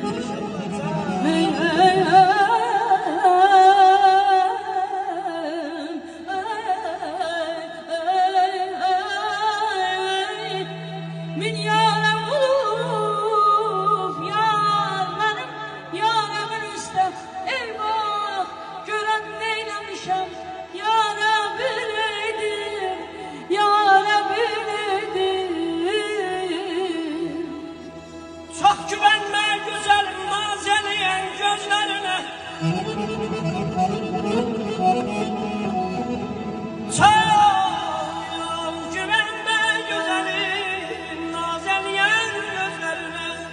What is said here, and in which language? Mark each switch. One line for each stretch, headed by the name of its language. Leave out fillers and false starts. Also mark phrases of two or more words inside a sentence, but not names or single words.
Azerbaijani: Ey min yarəm olub yar mənim yarəmin üstə. Eyvah görən neyləmişəm yara bileydim, yara bileydim.
Turkish: Çok güvenme güzel mazeleyen gözlerine. Çok güvenme güzelim nazeleyen gözlerine.